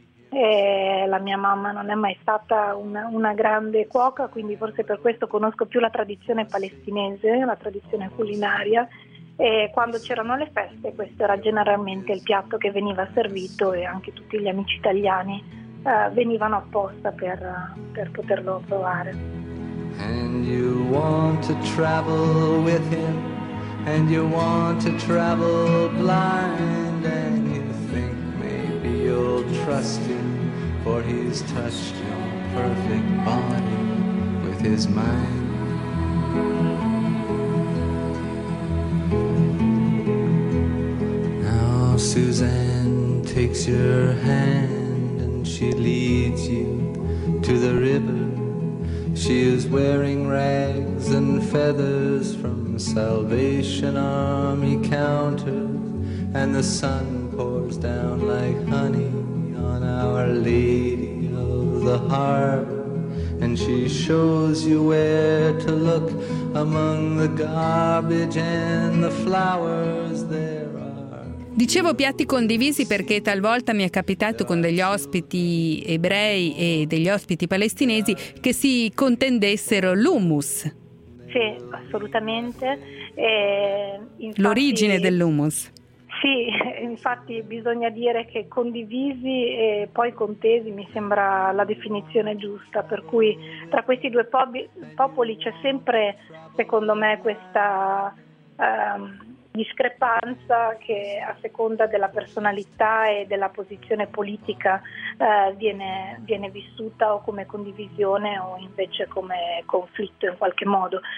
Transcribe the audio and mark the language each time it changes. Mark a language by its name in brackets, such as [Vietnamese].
[Italian] E la mia mamma non è mai stata una grande cuoca, quindi forse per questo conosco più la tradizione palestinese, la tradizione culinaria, e quando c'erano le feste questo era generalmente il piatto che veniva servito, e anche tutti gli amici italiani venivano apposta per poterlo provare. [English] And you want to travel with him, and you want to travel blind, and you think maybe you'll trust him. For he's touched your perfect body with his mind. Now Suzanne takes your hand and she leads you to the river. She is wearing rags and feathers from Salvation Army counters, and the sun pours down like honey on Our Lady of the Harbor, and she shows you where to look among the garbage and the flowers there. [Italian] Dicevo piatti condivisi perché talvolta mi è capitato con degli ospiti ebrei e degli ospiti palestinesi che si contendessero l'hummus. Sì, assolutamente. Infatti, l'origine dell'hummus. Sì, infatti bisogna dire che condivisi e poi contesi mi sembra la definizione giusta, per cui tra questi due popoli c'è sempre, secondo me, questa discrepanza che a seconda della personalità e della posizione politica viene vissuta o come condivisione o invece come conflitto in qualche modo.